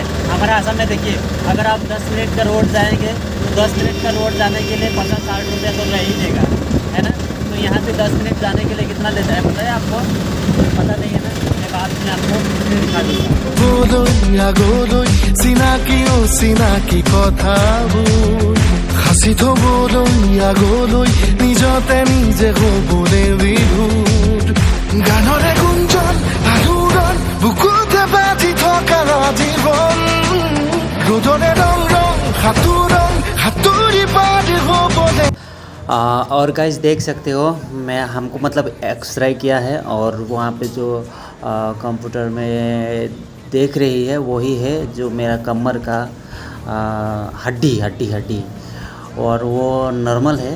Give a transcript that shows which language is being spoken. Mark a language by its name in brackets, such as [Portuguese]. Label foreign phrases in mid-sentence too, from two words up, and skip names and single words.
[Hindi] हमारा आसाम में देखिए, अगर आप 10 मिनट का रोड जाएंगे तो 10 मिनट का रोड जाने के लिए 50-60 रुपया तो रह ही देगा, है ना। तो यहाँ से 10 मिनट जाने के लिए कितना लेता है पता है आपको? पता नहीं है ना, मैं बाद में आपको दिखा दूँगा। [Assamese] সাঁচি থবলৈ আগলৈ নিজতে নিজে হ'বলৈ বিভোৰ গানৰে গুঞ্জন আলোড়ন বুকুতে বাজি থকা জীৱন ৰ'দৰে ৰং ৰং সাঁতুৰি পাৰি হ'বলৈ। [Hindi] और गाइस देख सकते हो मैं हमको मतलब एक्सरे किया है और वहाँ पे जो कंप्यूटर में देख रही है वही है जो मेरा कमर का हड्डी और वो नॉर्मल है।